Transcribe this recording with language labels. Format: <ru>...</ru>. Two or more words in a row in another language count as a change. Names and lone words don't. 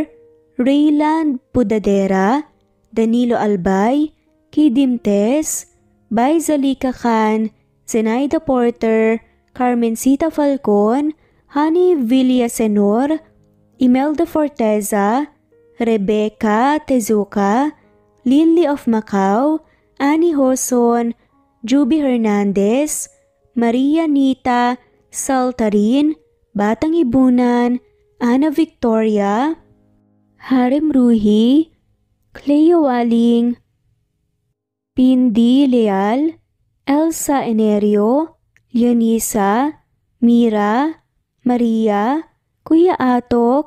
<tl>Rayland Pudadera, Danilo Albay, Kidim Tess, Baizalika Khan, Zenaida Porter, Carmencita Falcon, Honey Villasenor, Imelda Forteza, Rebecca Tezuka, Lily of Macau, Annie Hoson, Juby Hernandez, Maria Nita Saltarin, Batang Ibunan, Ana Victoria, Harem Ruhi, Cleo Waling, Pindi Leal, Elsa Enerio, Leonisa, Mira, Maria, Kuya Atok,</tl>